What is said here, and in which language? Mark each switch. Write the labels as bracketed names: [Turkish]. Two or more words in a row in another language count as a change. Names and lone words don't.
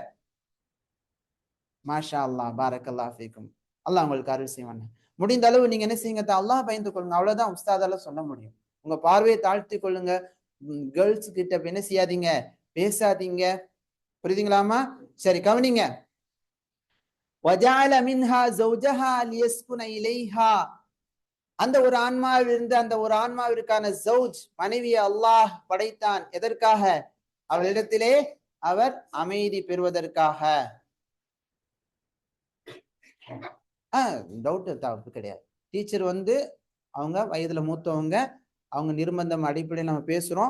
[Arabic] ما شاء الله، بارك الله فيكم. [Tamil] அல்லாஹ் உங்களுக்கு அருள் செய்வான். முடிந்த அளவு நீங்க என்ன செய்யுங்க? அல்லாஹ் பயந்து கொள்ளுங்க. அவ்வளவுதான் உஸ்தாதால சொல்ல முடியும். உங்க பார்வையை தாழ்த்தி கொள்ளுங்க. கேர்ள்ஸ் கிட்ட என்ன செய்யாதீங்க? பேசாதீங்க. புரியுதுங்களாமா? சரி, கவனிங்க. [Arabic] وَجَعَلَ مِنْهَا زَوْجَهَا لِيَسْكُنَ إِلَيْهَا, [Tamil] அந்த ஒரு ஆன்மாவிலிருந்து அந்த ஒரு ஆன்மாவிற்கான ஜௌஜ், மனைவியை அல்லாஹ் படைத்தான். எதற்காக? அவளிடத்திலே அவர் அமைதி பெறுவதற்காக. டவுட் தப்பு கிடையாது. டீச்சர் அவங்க வயதுல மூத்தவங்க, அவங்க நிர்பந்தம் அடிப்படையில் நம்ம பேசுறோம்.